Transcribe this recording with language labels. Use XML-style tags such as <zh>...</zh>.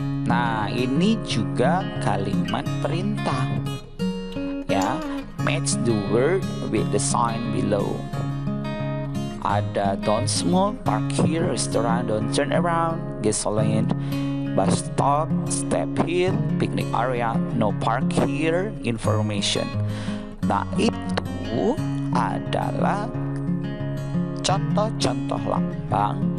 <id>Nah, ini juga kalimat perintah.</id> <en>Ya, match the word with the sign below. Ada don't smoke, park here, restaurant, don't turn around, gasoline, bus stop, step here, picnic area, no park here, information.</en> <id>Nah, itu adalah contoh-contoh lambang.</id>